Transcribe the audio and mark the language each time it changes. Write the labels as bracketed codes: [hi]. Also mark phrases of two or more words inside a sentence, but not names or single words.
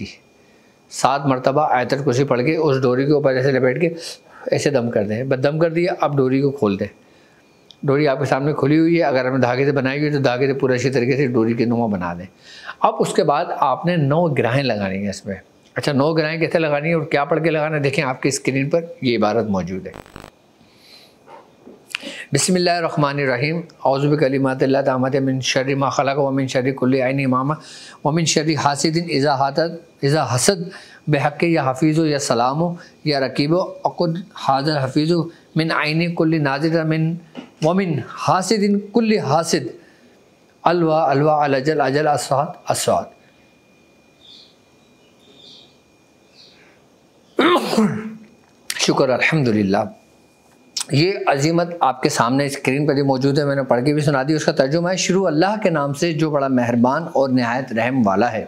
[ur] 7 مرتبہ آیت الکرسی پڑھ کے اس ڈوری کے اوپر ایسے لپیٹ کے ایسے دم کر دیں. بس دم کر دیا، اب ڈوری کو کھول دیں۔ ڈوری آپ کے سامنے کھلی ہوئی ہے، اگر ہم نے دھاگے سے بنائی ہوئی ہے تو دھاگے سے پورا اچھی طریقے سے ڈوری کے نما بنا دیں. اب اس کے بعد آپ نے 9 گرہیں لگانی ہے اس میں. اچھا، 9 گرہیں کیسے لگانی ہے اور کیا پڑھ کے لگانا ہے، دیکھیں آپ کی سکرین پر یہ عبارت موجود ہے. [ar] بسم الله الرحمن الرحيم، أعوذ بكلمات الله التامات من شر ما خلق ومن شر كل عين مامة ومن شر حاسد إذا حسد بحق يا حفيظ يا سلام يا رقيب اعقد هذا الحفيظ من عين كل ناظر ومن حاسد كل حاسد علوا علوا الجل أجل أسود أسود. شكر الحمد لله. [ur] یہ عزیمت آپ کے سامنے سکرین پر ہی موجود ہے، میں نے پڑھ کے بھی سنا دی. اس کا ترجمہ ہے، شروع اللہ کے نام سے جو بڑا مہربان اور نہایت رحم والا ہے.